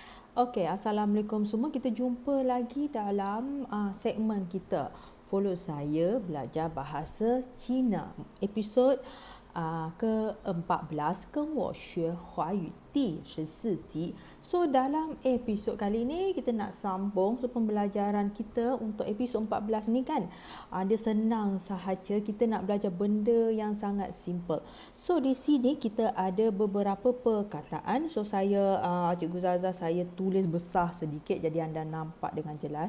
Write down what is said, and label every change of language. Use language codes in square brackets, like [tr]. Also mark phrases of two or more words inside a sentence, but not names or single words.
[ms] Okey, Assalamualaikum semua. Kita jumpa lagi dalam segmen kita. Follow saya belajar bahasa Cina. Episod ke-14 [zh] 跟我学华语第14集. [ms] So dalam episod kali ni kita nak sambung pembelajaran kita untuk episod 14 ni kan. Dia senang sahaja, kita nak belajar benda yang sangat simple. So di sini kita ada beberapa perkataan. So saya Cikgu Zaza saya tulis besar sedikit jadi anda nampak dengan jelas.